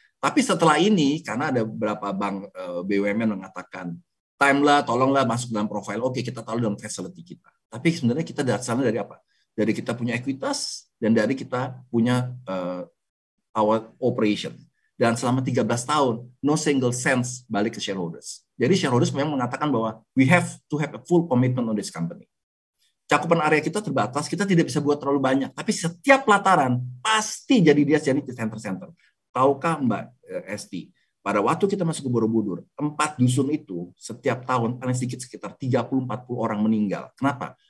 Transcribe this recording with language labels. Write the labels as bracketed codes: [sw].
[id] Tapi setelah ini, karena ada beberapa bank BUMN mengatakan, time-lah, tolonglah masuk dalam profil, oke kita tahu dalam facility kita. Tapi sebenarnya kita dasarnya dari apa? Dari kita punya ekuitas, dan dari kita punya [en] our operation. [id] Dan selama 13 tahun, [en] no single cents [id] balik ke shareholders. Jadi shareholders memang mengatakan bahwa [en] we have to have a full commitment on this company. [id] Cakupan area kita terbatas, kita tidak bisa buat terlalu banyak. Tapi setiap pelataran, pasti jadi center-center. Tahukah Mbak Esti, pada waktu kita masuk ke Borobudur, 4 dusun itu setiap tahun paling sedikit sekitar 30-40 orang meninggal. Kenapa?